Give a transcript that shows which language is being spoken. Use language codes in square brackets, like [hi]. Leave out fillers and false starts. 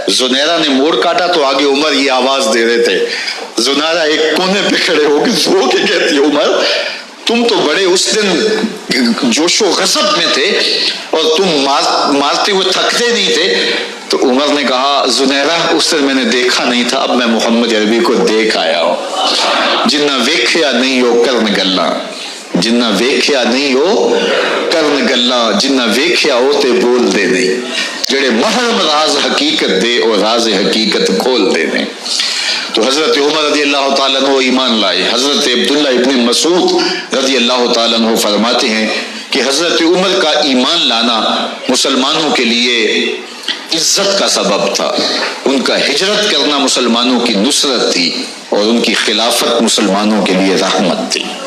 [ur] زنیرہ نے موڑ کاٹا تو آگے عمر یہ آواز دے رہے تھے. زنیرہ ایک کونے پہ کھڑے ہو کے سو کے کہتی ہے عمر تم تو بڑے اس دن جوش و غضب میں تھے اور تم مارتے ہوئے تھکتے نہیں تھے. تو عمر نے کہا زنیرہ اس دن میں نے دیکھا نہیں تھا, اب میں محمد عربی کو دیکھ آیا ہوں. [pa] جنہ ویکھیا نہیں ہو کرن گلاں, جنہ ویکھیا نہیں ہو کرن گلاں, جنہ ویکھیا ہو تے بول دے نہیں, جڑے محرم راز حقیقت دے اور راز حقیقت کھول دے نہیں. [ur] تو حضرت عمر رضی اللہ تعالیٰ عنہ ایمان لائے. حضرت عبداللہ ابن مسعود رضی اللہ تعالیٰ عنہ فرماتے ہیں کہ حضرت عمر کا ایمان لانا مسلمانوں کے لیے عزت کا سبب تھا. ان کا ہجرت کرنا مسلمانوں کی نصرت تھی اور ان کی خلافت مسلمانوں کے لیے رحمت تھی.